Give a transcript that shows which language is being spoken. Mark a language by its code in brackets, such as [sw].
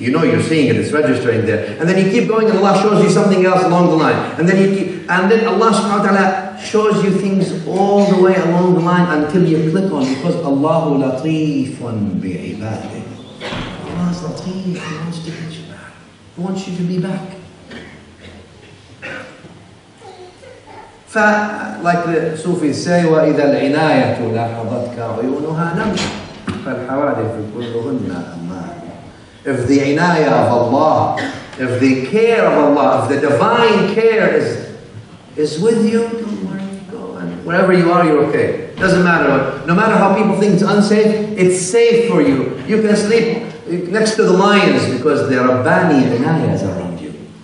[en] You know you're seeing it, it's registering there. And then you keep going and Allah shows you something else along the line. And then Allah subhanahu wa ta'ala shows you things all the way along the line until you click on, because Allahu latifun bi'ibadih. Allah is latif, He wants to get you back. He wants you to be back. Like the Sufis say, [ar] وَإِذَا الْعِنَايَةُ لَحَظَتْكَ عُيُونُهَا نَمْشِ فَالْحَوَادِثُ كُلُّهُنَّ أَمَّانِ. [en] If the inayah of Allah, if the care of Allah, if the divine care is with you, don't worry, go. And wherever you are, you're okay. Doesn't matter what. No matter how people think it's unsafe, it's safe for you. You can sleep next to the lions because the Rabbani inayah is around you.